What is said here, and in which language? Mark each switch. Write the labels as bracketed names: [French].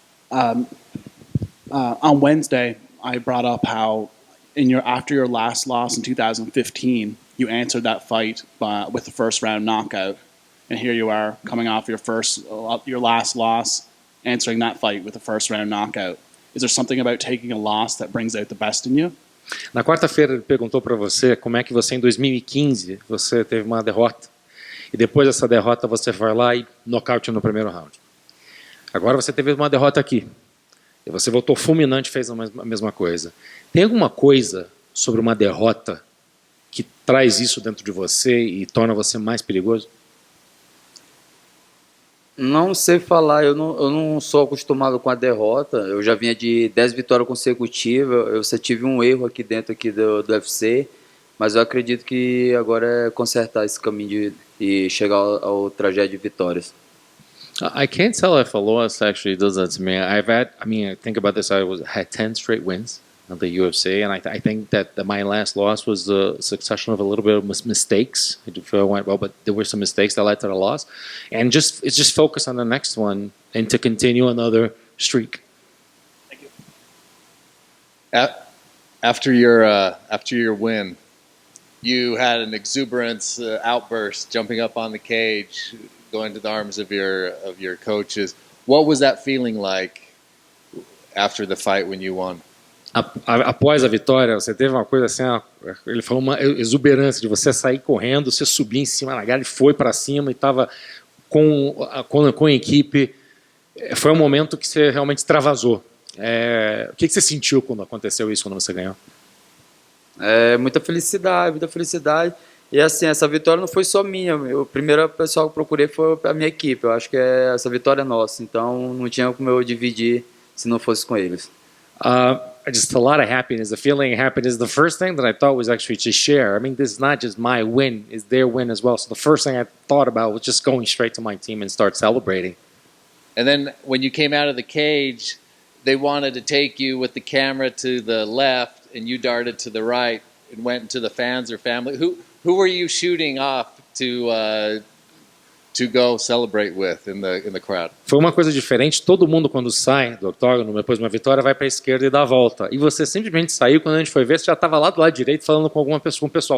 [English] On Wednesday, I brought up how after your last loss in 2015. You answered that fight with the first round knockout, and here you are coming off your last loss, answering that fight with the first round knockout. Is there something about taking a loss that brings out the best in you? [Portuguese] Na quarta-feira ele perguntou para você como é que você em 2015 você teve uma derrota e depois dessa derrota você vai lá e nocaute no primeiro round. Agora você teve uma derrota aqui e você voltou fulminante e fez a mesma coisa. Tem alguma coisa sobre uma derrota que traz isso dentro de você e torna você mais perigoso? Não sei falar, eu não sou acostumado com a derrota. Eu já vinha de 10 vitórias consecutivas. Eu só tive um erro aqui dentro aqui do UFC, mas eu acredito que agora é consertar esse caminho e chegar ao trajeto de vitórias. [English] I can't tell if a loss actually does that to me. I think about this. Had 10 straight wins of the UFC, and I think that my last loss was the succession of a little bit of mistakes. I do feel I went well, but there were some mistakes that led to the loss, and it's just focus on the next one and to continue another streak. After your win, you had an exuberance outburst, jumping up on the cage, going to the arms of your coaches. What was that feeling like after the fight when you won? [Portuguese] Após a vitória, você teve uma coisa assim, ele falou uma exuberância de você sair correndo, você subir em cima da galera, ele foi para cima e estava com a equipe. Foi um momento que você realmente extravasou. O que você sentiu quando aconteceu isso, quando você ganhou? Muita felicidade, muita felicidade. E assim, essa vitória não foi só minha. O primeiro pessoal que eu procurei foi a minha equipe. Eu acho que essa vitória é nossa. Então não tinha como eu dividir se não fosse com eles. [English] Just a lot of happiness. The feeling of happiness. The first thing that I thought was actually to share. I mean, this is not just my win; it's their win as well. So the first thing I thought about was just going straight to my team and start celebrating. And then when you came out of the cage, they wanted to take you with the camera to the left, and you darted to the right and went into the fans or family. Who were you shooting off to go celebrate with in the crowd? [Portuguese] Foi uma coisa diferente. Todo mundo, quando sai do octógono, depois de uma vitória, vai para a esquerda e dá a volta. E você simplesmente saiu, quando a gente foi ver, você já estava lá do lado direito falando com alguma pessoa, com o pessoal.